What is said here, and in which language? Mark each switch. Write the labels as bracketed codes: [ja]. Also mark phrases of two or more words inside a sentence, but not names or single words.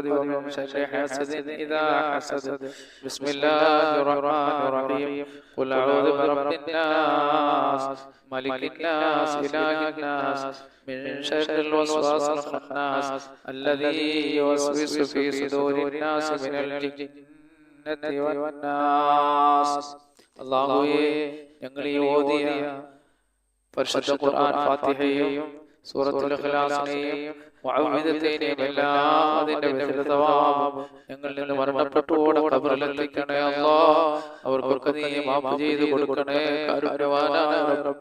[ar] ومن شر حاسد إذا حسد بسم الله الرحمن الرحيم قل أعوذ برب الناس ملك الناس إله الناس من شر الوسواس الخناس الذي يوسوس في صدور الناس من الجنة والناس [ml] അല്ലാഹുവേ ഞങ്ങൾ ഈ ഓതിയ പരിശുദ്ധ ഖുർആൻ ഫാത്തിഹയും സൂറത്തുൽ ഇഖ്ലാസിനെയും മുഅവ്വിദത്തൈനെയും എല്ലാം അതിന്റെ വിശുദ്ധ തവാബ് ഞങ്ങളിൽ നിന്ന് മരണപ്പെട്ടോടെ ഖബറിലെത്തിക്കണേ അല്ലാഹ്. അവർക്കൊക്കെ നീ മാഫ് ചെയ്തു കൊടുക്കണേ കാരുണ്യവാനായ റബ്ബ്.